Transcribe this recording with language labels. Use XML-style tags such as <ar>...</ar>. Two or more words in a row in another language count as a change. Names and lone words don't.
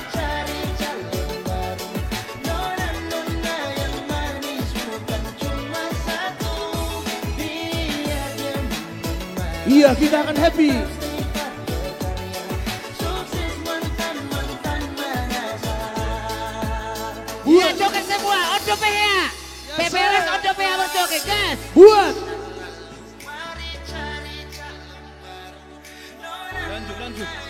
<id>Iya, kita akan happy. Iya, joget semua, ondo PHA. PPRS ondo PHA berjoget, gas. Buat. Lanjut.</id>